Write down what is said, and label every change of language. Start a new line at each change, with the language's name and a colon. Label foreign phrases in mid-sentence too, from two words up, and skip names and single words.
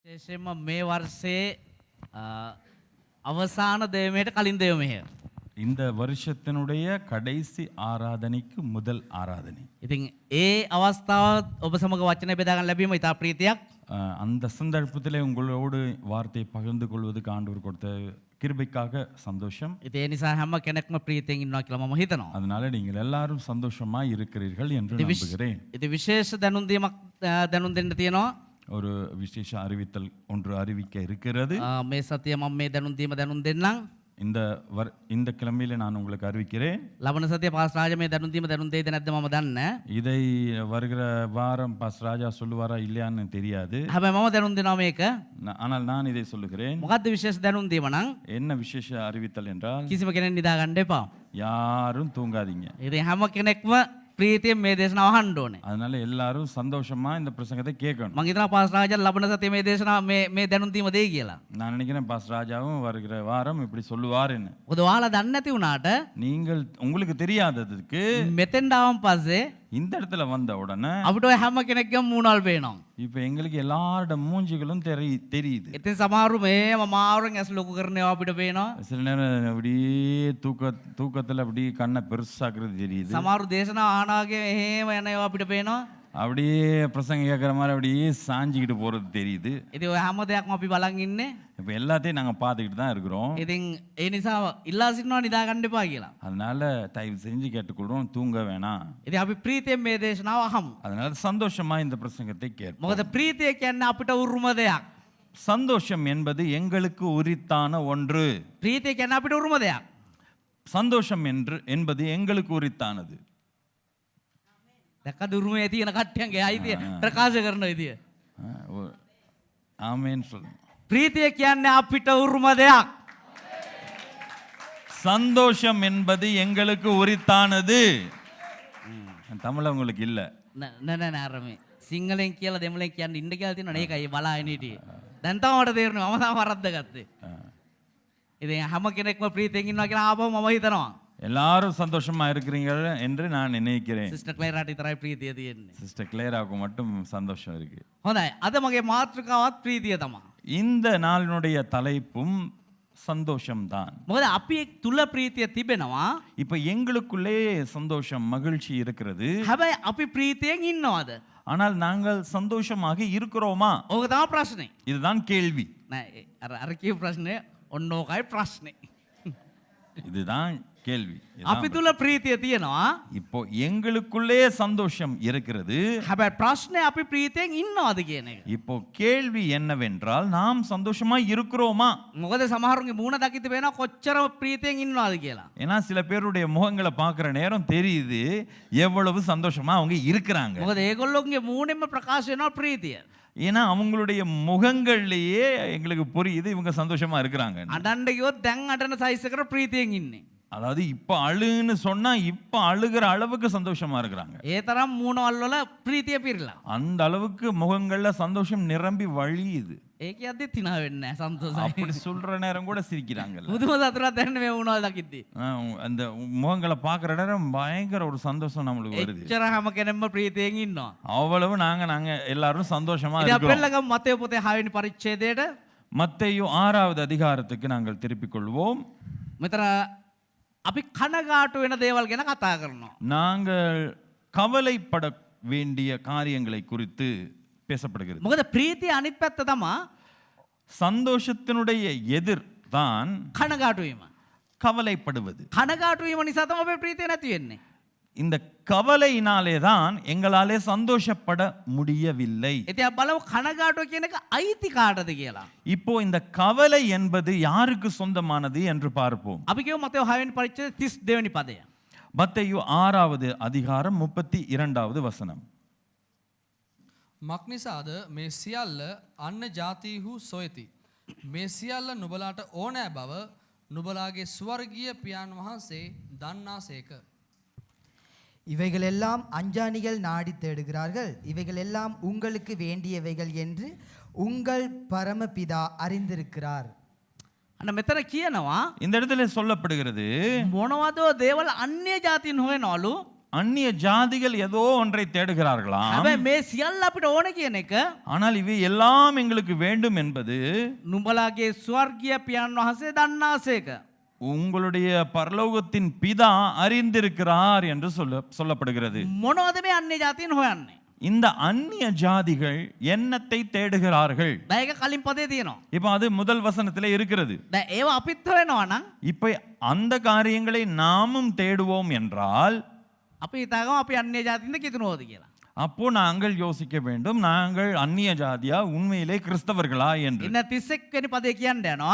Sinhala: විශේෂයෙන්ම මේ වර්ෂයේ අවසාන දේවමයට කලින් දේවමය.
Tamil: இந்த வருஷத்தினுடைய கடைசி ஆராதனைக்கு முதல் ஆராதனை.
Sinhala: ඉතින් ඒ අවස්ථාව ඔබ සමග වචනය බෙදා ගන්න ලැබීම ඉතා ප්‍රීතියක්.
Tamil: அந்த சந்தர்ப்பத்திலே உங்களோடு வார்த்தையை பகிர்ந்து கொள்வதுக்கு ஆண்டவர் கொடுத்த கிருபைக்காக சந்தோஷம்.
Sinhala: ඉතින් ඒ නිසා හැම කෙනෙක්ම ප්‍රීතියෙන් ඉන්නවා කියලා මම හිතනවා.
Tamil: அதனால நீங்கள் எல்லாரும் சந்தோஷமாய் இருக்கிறீர்கள் என்று நம்புகிறேன்.
Sinhala: ඉතින් විශේෂ දැනුම් දීමක් දැනුම් දෙන්න තියෙනවා.
Tamil: ஒரு விசேஷ அறிவித்தல் ஒன்று அறிவிக்க இருக்கிறது.
Sinhala: මේ සතිය මම මේ දැනුම් දීම දැනුම් දෙන්නම්.
Tamil: இந்த கிழமையில நான் உங்களுக்கு அறிவிக்கிறேன்.
Sinhala: ලබන සතිය පාස් රාජ මේ දැනුම් දීම දැනුම් දෙයිද නැද්ද මම දන්නේ.
Tamil: இதை வருகிற வாரம் பாஸ் ராஜா சொல்லுவாரா இல்லையான்னு தெரியாது.
Sinhala: හැබැයි මම දැනුම් දෙනවා මේක.
Tamil: ஆனால் நான் இதை சொல்லுகிறேன்.
Sinhala: මොකද්ද විශේෂ දැනුම් දීම නම්?
Tamil: என்ன விசேஷ அறிவித்தல் என்றால்
Sinhala: කිසිම කෙනෙක් නිදා ගන්න එපා.
Tamil: யாரும் தூங்காதீங்க.
Sinhala: ඉතින් හැම කෙනෙක්ම ප්‍රීතියෙන් මේ දේශනාව අහන්න ඕනේ.
Tamil: அதனால எல்லாரும் சந்தோஷமா இந்த பிரசங்கத்தை கேட்கணும்.
Sinhala: මම හිතනවා පාස් රාජා ලබන සතිය මේ දේශනාව මේ දැනුම් දීම දෙයි කියලා.
Tamil: நான் நினைக்கிறேன் பாஸ் ராஜாவும் வருகிற வாரம் இப்படி சொல்லுவாருன்னு.
Sinhala: මොකද ඔයාලා දන්නේ නැති වුණාට
Tamil: நீங்கள் உங்களுக்கு தெரியாததுக்கு
Sinhala: මෙතෙන්ට ආවන් පස්සේ
Tamil: இந்த இடத்துல வந்த உடனே
Sinhala: අපිට ඔය හැම කෙනෙක්ගේම මූණවල් පේනවා.
Tamil: இப்ப எங்களுக்கு எல்லாரோட மூஞ்சிகளும் தெரியுது.
Sinhala: ඉතින් සමහරු මේම මාවරෙන් ඇස් ලොකු කරනවා අපිට පේනවා.
Tamil: சில நேரம் அப்படியே தூக்கத்துல அப்படியே கண்ணை பெருசாக்குறது தெரியுது.
Sinhala: සමහරු දේශනාව ආනාගේ එහෙම යනවා අපිට පේනවා.
Tamil: அப்படியே பிரசங்க கேட்குற மாதிரி அப்படியே சாஞ்சிக்கிட்டு போறது தெரியுது.
Sinhala: ඉතින් ඔය හැම දෙයක්ම අපි බලන් ඉන්නේ.
Tamil: இப்போ எல்லாத்தையும் நாங்கள் பார்த்துக்கிட்டு தான் இருக்கிறோம்.
Sinhala: ඉතින් ඒ නිසා ඉල්ලා සිටිනවා නිදා ගන්න එපා කියලා.
Tamil: அதனால தயவு செஞ்சு கேட்டுக்கொள்றோம், தூங்க வேணாம்.
Sinhala: ඉතින් අපි ප්‍රීතියෙන් මේ දේශනාව අහමු.
Tamil: அதனால சந்தோஷமா இந்த பிரசங்கத்தை கேட்போம்.
Sinhala: මොකද ප්‍රීතිය කියන්නේ අපිට උරුම දෙයක්.
Tamil: சந்தோஷம் என்பது எங்களுக்கு உரித்தான ஒன்று.
Sinhala: ප්‍රීතිය කියන්නේ අපිට උරුම දෙයක්.
Tamil: சந்தோஷம் என்பது எங்களுக்கு உரித்தானது.
Sinhala: දැක්කද උරුමේ තියෙන කට්ටියන්ගේ අයිතිය ප්‍රකාශ කරන විදිය.
Tamil: ஆமென் சொல்லுங்க.
Sinhala: ප්‍රීතිය කියන්නේ අපිට උරුම දෙයක්.
Tamil: சந்தோஷம் என்பது எங்களுக்கு உரித்தானது. தமிழ் உங்களுக்கு இல்ல.
Sinhala: නෑ අර මේ සිංහලෙන් කියලා දෙමළෙන් කියන්න ඉන්න කියලා තියෙනවා නේ ඒකයි බලාගෙන හිටියේ. දැන් තමයි මට තේරෙනවා මම තාම වරද්ද ගත්තේ. ඉතින් හැම කෙනෙක්ම ප්‍රීතියෙන් ඉන්නවා කියලා ආපහු මම හිතනවා.
Tamil: எல்லாரும் சந்தோஷமா இருக்கிறீர்கள் என்று நான் நினைக்கிறேன்.
Sinhala: සිස්ටර් ක්ලේරාට විතරයි ප්‍රීතිය තියෙන්නේ.
Tamil: சிஸ்டர் கிளேராவுக்கு மட்டும் சந்தோஷம் இருக்கு.
Sinhala: හොඳයි. අද මගේ මාතෘකාවත් ප්‍රීතිය තමයි.
Tamil: இந்த நாளினுடைய தலைப்பும் சந்தோஷம்தான்.
Sinhala: මොකද අපි තුල ප්‍රීතිය තිබෙනවා.
Tamil: இப்ப எங்களுக்குள்ளே சந்தோஷம் மகிழ்ச்சி இருக்கிறது.
Sinhala: හැබැයි අපි ප්‍රීතියෙන් ඉන්නවද?
Tamil: ஆனால் நாங்கள் சந்தோஷமாக இருக்கிறோமா?
Sinhala: ඕක තමයි ප්‍රශ්නේ.
Tamil: இதுதான் கேள்வி.
Sinhala: නෑ අර කියපු ප්‍රශ්නේ ඔන්න ඕකයි ප්‍රශ්නේ.
Tamil: இதுதான் கேள்வி.
Sinhala: අපි තුල ප්‍රීතිය තියෙනවා.
Tamil: இப்போ எங்களுக்குள்ளே சந்தோஷம் இருக்கிறது.
Sinhala: හැබැයි ප්‍රශ්නේ අපි ප්‍රීතියෙන් ඉන්නවද කියන එක.
Tamil: இப்போ கேள்வி என்னவென்றால் நாம் சந்தோஷமா இருக்கிறோமா?
Sinhala: මොකද සමහරුන්ගේ මූණ දකිද්දි වෙනවා කොච්චර ප්‍රීතියෙන් ඉන්නවද කියලා.
Tamil: ஏன்னா சில பேருடைய முகங்களை பார்க்குற நேரம் தெரியுது எவ்வளவு சந்தோஷமா அவங்க இருக்கிறாங்க.
Sinhala: මොකද ඒගොල්ලෝගේ මූණෙන්ම ප්‍රකාශ වෙනවා ප්‍රීතිය.
Tamil: ஏன்னா அவங்களுடைய முகங்கள்லயே எங்களுக்கு புரியுது இவங்க சந்தோஷமா இருக்கிறாங்க.
Sinhala: අඬන්න ගියොත් දැන් අඬන සයිස් එකට ප්‍රීතියෙන් ඉන්නේ.
Tamil: அதாவது இப்ப அழுன்னு சொன்னா இப்ப அழுகிற அளவுக்கு சந்தோஷமா இருக்கிறாங்க.
Sinhala: ඒ තරම් මූණවල් වල ප්‍රීතිය පිරලා.
Tamil: அந்த அளவுக்கு முகங்கள்ல சந்தோஷம் நிரம்பி வழியுது.
Sinhala: ඒක යද්දි තිනා වෙන්නේ නැහැ සන්තෝෂයි.
Tamil: அப்படி சொல்ற நேரம் கூட சிரிக்கிறாங்க.
Sinhala: බුදුම සතුටක් දැනෙන මේ මූණවල් දකිද්දි.
Tamil: அந்த முகங்களை பார்க்குற நேரம் பயங்கர ஒரு சந்தோஷம் நம்மளுக்கு வருது.
Sinhala: එච්චර හැම කෙනෙක්ම ප්‍රීතියෙන් ඉන්නවා.
Tamil: அவ்வளவு நாங்க எல்லாரும் சந்தோஷமா
Sinhala: ඉතින් අපි
Tamil: இருக்கிறோம்.
Sinhala: ළඟ මතේ පොතේ 6 වෙනි පරිච්ඡේදයට
Tamil: மத்தேயு 6வது அதிகாரத்துக்கு நாங்கள் திருப்பிக் கொள்வோம்.
Sinhala: මෙතන අපි කනගාටු වෙන දේවල් ගැන කතා කරනවා.
Tamil: நாங்கள் கவலைப்பட வேண்டிய காரியங்களை குறித்து பேசப்படுகிறது.
Sinhala: මොකද ප්‍රීතිය අනිත් පැත්ත තමයි
Tamil: சந்தோஷத்தினுடைய எதிர் தான்
Sinhala: කනගාටු වීම.
Tamil: கவலைப்படுவது.
Sinhala: කනගාටු වීම නිසා තමයි අපේ ප්‍රීතිය නැති වෙන්නේ.
Tamil: இந்த கவலையினாலே தான் எங்களாலே சந்தோஷப்பட முடியவில்லை.
Sinhala: ඉතින් අපි බලමු කනගාටුව කියන එක අයිති කාටද කියලා.
Tamil: இப்போ இந்த கவலை என்பது யாருக்கு சொந்தமானது என்று பார்ப்போம்.
Sinhala: අපි කියමු මතේ 6 වෙනි පරිච්ඡේදයේ 32 වෙනි පදය.
Tamil: மத்தேயு 6வது அதிகாரம் 32வது வசனம்.
Sinhala: මක්නිසාද මේ සියල්ල අන්න ජාතිහු සොයති. මේ සියල්ල නුබලාට ඕනෑ බව නුබලාගේ ස්වර්ගීය පියාණන් වහන්සේ දන්නාසේක.
Tamil: இவைகள் எல்லாம் அஞ்ஞானிகள் நாடி தேடுகிறார்கள். இவைகள் எல்லாம் உங்களுக்கு வேண்டியவைகள் என்று உங்கள் பரமபிதா அறிந்திருக்கிறார்.
Sinhala: අන්න මෙතන කියනවා
Tamil: இந்த இடத்துல சொல்லப்படுகிறது
Sinhala: මොනවදෝ දේවල් අන්‍ය ජාතින් හොයනවලු
Tamil: அந்நிய ஜாதிகள் ஏதோ ஒன்றை தேடுகிறார்களாம்.
Sinhala: හැබැයි මේ සියල්ල අපිට ඕන කියන එක
Tamil: ஆனால் இவை எல்லாம் எங்களுக்கு வேண்டும் என்பது
Sinhala: නුඹලාගේ ස්වර්ගීය පියාණන් වහන්සේ දන්නාසේක.
Tamil: உங்களுடைய பரலோகத்தின் பிதா அறிந்திருக்கிறார் என்று சொல்லப்படுகிறது.
Sinhala: මොනවද මේ අන්‍ය ජාතීන් හොයන්නේ?
Tamil: இந்த அந்நிய ஜாதிகள் என்னத்தை தேடுகிறார்கள்?
Sinhala: දැන් ඒක කලින් පදේ තියෙනවා.
Tamil: இப்ப அது முதல் வசனத்திலே இருக்கிறது.
Sinhala: දැන් ඒව අපිත් හොයනවා නම්
Tamil: இப்ப அந்த காரியங்களை நாமும் தேடுவோம் என்றால்
Sinhala: අපි හිතාගමු අපි අන්‍ය ජාතින්ද කිතුනෝද කියලා.
Tamil: அப்போ நாங்கள் யோசிக்க வேண்டும், நாங்கள் அந்நிய ஜாதியா உண்மையிலே கிறிஸ்தவர்களா என்று.
Sinhala: ඉන්න 31 වෙනි පදේ කියන්න යනවා.